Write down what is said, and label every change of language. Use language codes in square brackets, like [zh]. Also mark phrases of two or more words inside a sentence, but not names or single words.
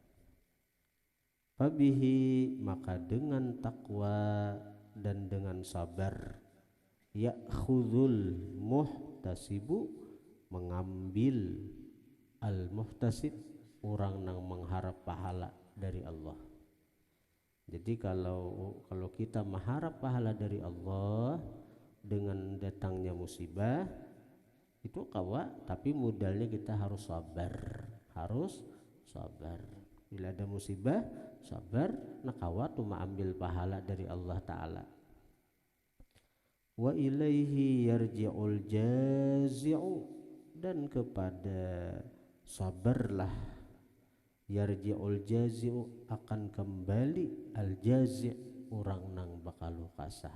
[id] Fabihi, maka dengan takwa dan dengan sabar, [ar] يأخذ المحتسب, [id] mengambil al-muhtasib, orang yang mengharap pahala dari Allah. Jadi kalau kita mengharap pahala dari Allah dengan datangnya musibah itu kawa, tapi modalnya kita harus sabar, Bila ada musibah sabar, [bjn] nak kawa tuh [id] ambil pahala dari Allah Ta'ala. [ar] وإليه يرجع الجازع, [id] dan kepada sabarlah [ar] يرجع الجازع, [id] akan kembali al jazi', [bjn] orang nang bakal kasah.